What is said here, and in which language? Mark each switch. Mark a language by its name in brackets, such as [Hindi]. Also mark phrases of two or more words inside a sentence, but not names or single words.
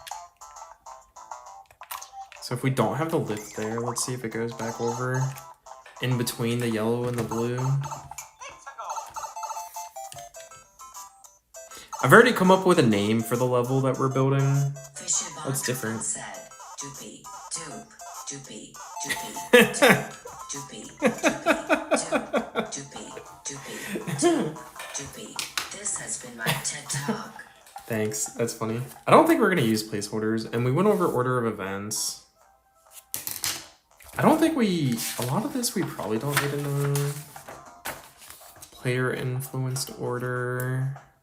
[English] So if we don't have the lift there, let's see if it goes back over in between the yellow and the blue. I've already come up with a name for the level that we're building. Fishy That's different. said, doopy, doop, doopy, doopy, doop, doopy, doopy, doop, doopy, doopy, doop, doopy. This has been my TED Talk. Thanks, that's funny. I don't think we're gonna use placeholders, and we went over order of events. I don't think a lot of this we probably don't need to know. Player influenced order.